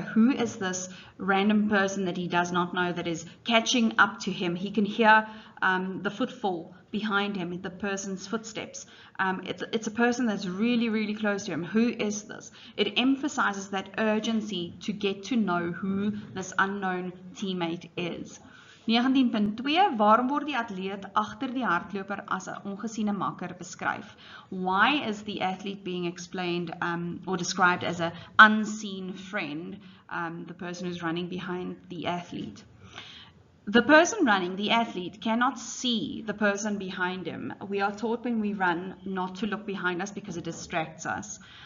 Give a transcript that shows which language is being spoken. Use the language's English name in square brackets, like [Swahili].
[English] Who is this random person that he does not know that is catching up to him? He can hear the footfall behind him, the person's footsteps. It's a person that's really, really close to him. Who is this? It emphasizes that urgency to get to know who this unknown teammate is. [Afrikaans] 19.2, waarom word die atleet agter die hardloper as 'n ongesiene makker beskryf? [English] Why is the athlete being explained or described as an unseen friend, the person who's running behind the athlete? The person running, the athlete, cannot see the person behind him. We are taught when we run not to look behind us because it distracts us.